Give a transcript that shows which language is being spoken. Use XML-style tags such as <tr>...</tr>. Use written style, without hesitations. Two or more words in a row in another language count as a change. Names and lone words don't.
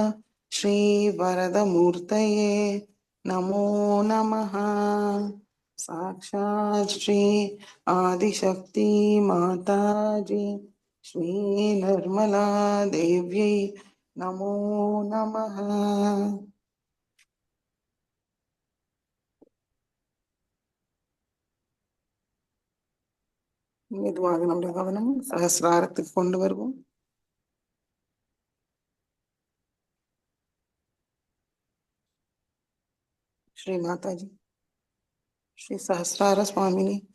<sa>श्रीवरदमूर्तये नमो नमः साक्षात् श्री आदिशक्ति माताजी श्री निर्मला देव्यै नमो नमः</sa> <ta>மெதுவாக நம்முடைய கவனம் சகசிராரத்துக்கு கொண்டு வருவோம்</ta> <sa>श्री माताजी श्री सहस्रार स्वामिनी</sa>